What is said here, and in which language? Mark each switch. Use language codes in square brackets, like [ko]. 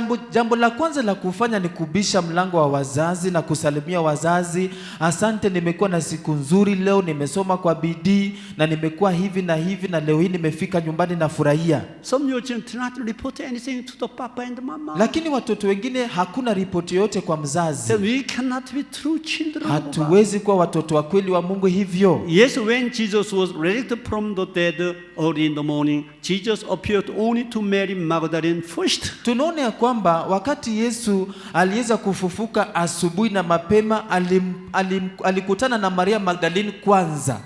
[sw] Jambo la kwanza la kufanya ni kubisha mlango wa wazazi na kusalimia wazazi. Asante, nimekuwa na siku nzuri leo, nimesoma kwa bidii na nimekuwa hivi na hivi, na leo hii nimefika nyumbani na furahia. [en] Some of you do not report anything to the papa and mama. [sw] Lakini watoto wengine hakuna ripoti yote kwa mzazi. [en] So we cannot be true children. [sw] Hatuwezi kuwa watoto wa kweli wa Mungu hivyo. [en] Yes, when Jesus was raised from the dead early in the morning, Jesus appeared only to Mary Magdalene first. [sw] Tunaona ya kwamba wakati Yesu aliweza kufufuka asubuhi na mapema, alikutana na Maria Magdalene kwanza.